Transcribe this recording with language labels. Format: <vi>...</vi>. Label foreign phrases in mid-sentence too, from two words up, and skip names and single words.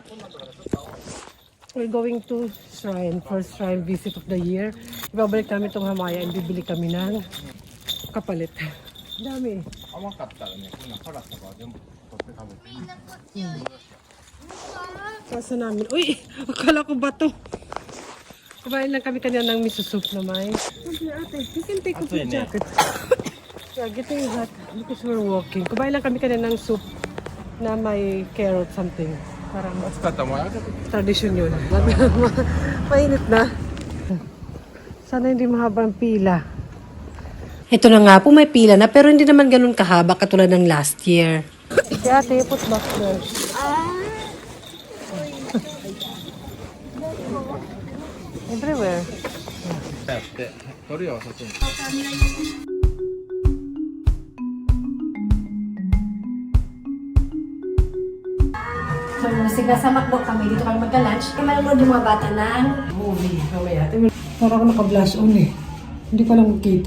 <en>We're going to shrine, first shrine visit of the year.</en> <tl>Ibabalik namin itong hamaya and bibili kami ng kapalit. Dami.</tl> <ja>甘かったらね、こんな辛さが全部取って食べていい。</ja> <tl>Kasa namin. Uy! Akala ko ba to? Kumain lang kami kanina ng miso soup na may. Okay, ate.</tl> <en>You can take off your jacket. Yeah, getting hot because we're walking.</en> <tl>Kumain lang kami kanina ng soup na may</tl> <en>carrot something.</en> <tl>Parang</tl> <ja>暑かったもん。</ja> <tl>tradition yun. Mainit na. Sana hindi mahabang pila. Ito na nga po, may pila na pero hindi naman ganun kahaba katulad ng</tl> <en>last year.</en> <tl>Si ate,</tl> <en>put back there. Everywhere.</en> <ja>やって取るよそっちに。</ja> <tl>So, sige, sa McDo kami, dito kami magka-lunch. Kaya manonood yung mga bata ng Movie. Mamaya. Parang ako naka-blush on eh. Hindi ko lang makita.</tl>